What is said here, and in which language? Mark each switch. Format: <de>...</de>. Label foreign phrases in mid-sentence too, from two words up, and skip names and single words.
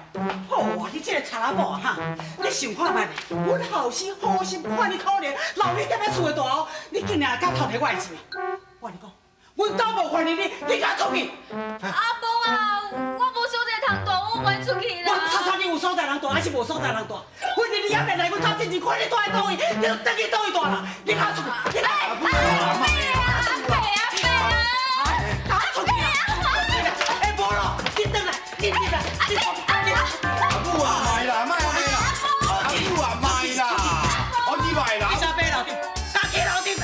<nan>好啊，你这个查拉某啊哈！你想看觅，阮后生好心看你可怜，留你踮咧厝的大后，你竟然敢偷摕我的钱？我跟你讲，阮兜无还你，你敢出去？阿婆啊，我无所在通大，我袂出去啦。我查查你有所在人大，还是无所在人大？反正你也免来阮兜进前看你住在倒位，你就等去倒位大啦。你敢出去？你敢？阿伯啊，敢出去啊？哎，无咯，你转来，你转来，你阿母啊，卖啦，卖安尼啦，阿母啊，卖啦，你卖啦。你啥买楼顶？家己楼顶啦。</nan>